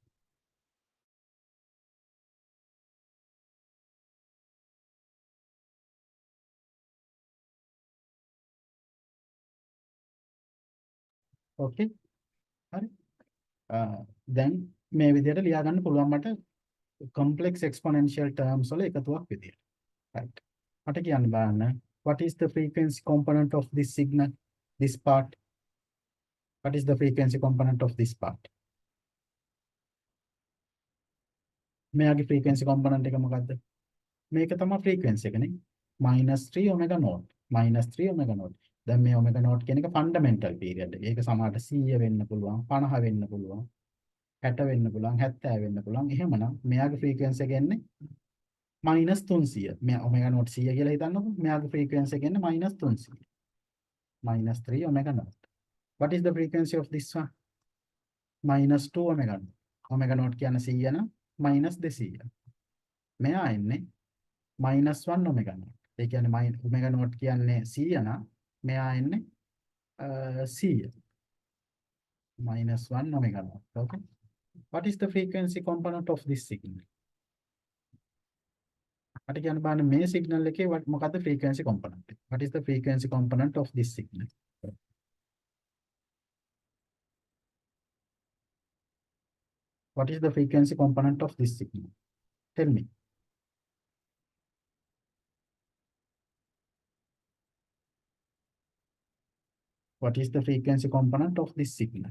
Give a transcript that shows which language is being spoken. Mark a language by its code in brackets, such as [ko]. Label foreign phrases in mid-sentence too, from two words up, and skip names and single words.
[si] okay. හරි. දැන් මේ විදිහට ලියා ගන්න පුළුවන් මට [en] complex exponential terms [si] වල එකතුවක් විදියට. right. මට කියන්න බලන්න [en] what is the frequency component of this signal, this part? What is the frequency component of this part? [si] මෙයාගේ [en] frequency component [si] එක මොකද්ද? මේක තමයි frequency එක නේ. -3 [en] omega naught. [si] -3 [en] omega naught. [si] දැන් මේ [en] omega naught [si] කියන එක [en] fundamental period [si] එක. ඒක සමහරට 100 වෙන්න පුළුවන්, 50 වෙන්න පුළුවන්, 60 වෙන්න පුළුවන්, 70 වෙන්න පුළුවන්. එහෙමනම් මෙයාගේ frequency එක එන්නේ -300. මෙයා [en] omega naught [si] 100 කියලා හිතන්නකො. මෙයාගේ frequency එක එන්නේ -300. [en] -3 omega naught. What is the frequency of this one? -2 omega naught. omega naught [si] කියන්නේ 100 නම් [en] -200. [si] මෙයා එන්නේ -1 [en] omega naught. [si] ඒ කියන්නේ [en] omega naught [si] කියන්නේ 100 නම් මෙයා එන්නේ 100. [en] -1 omega naught. Okay. What is the frequency component of this signal? [si] මට කියන්න බලන්න මේ signal එකේ මොකද්ද [en] frequency component [si] එක? [en] What is the frequency component of this signal? What is the frequency component of this signal? Tell me. What is the frequency component of this signal?